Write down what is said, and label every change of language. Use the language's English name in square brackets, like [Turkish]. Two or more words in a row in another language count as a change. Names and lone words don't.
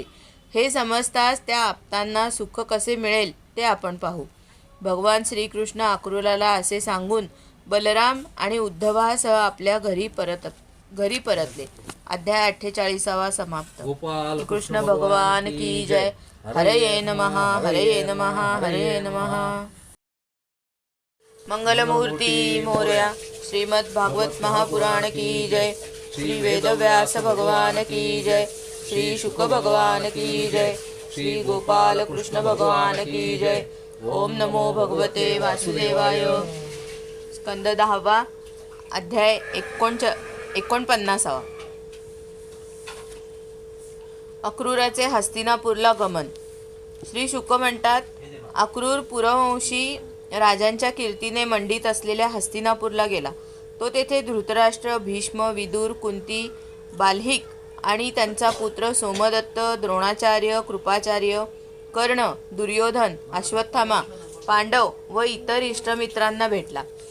[Marathi] हे समजताच त्या आप्तांना सुख कसे मिळेल ते आपण पाहू. भगवान श्रीकृष्ण अक्रूराला असे सांगून बलराम आणि उद्धवासह आपल्या घरी परतले. अध्याय 48 समाप्त. [Hindi] गोपाल कृष्ण भगवान की जय. [Sanskrit] हरये नमः, हरये नमः, हरये नमः. [Marathi] मंगलमूर्ती मोरया. [Hindi] श्रीमद् भागवत महापुराण की जय. श्री वेदव्यास भगवान की जय. श्री शुक भगवान की जय. श्री गोपाल कृष्ण भगवान की जय. [Sanskrit] ओम नमो भगवते वासुदेवाय. स्कंद 10 अध्याय 49. [Marathi] अक्रूराचे हस्तिनापूरला गमन. श्री शुक म्हणतात, अक्रूर पुरवंशी राजांच्या कीर्तीने मंडित असलेल्या हस्तिनापूरला गेला. तो तेथे धृतराष्ट्र, भीष्म, विदुर, कुंती, बाल्हिक आणि त्यांचा पुत्र सोमदत्त, द्रोणाचार्य, कृपाचार्य, कर्ण, दुर्योधन, अश्वत्थामा, पांडव व इतर इष्टमित्रांना भेटला.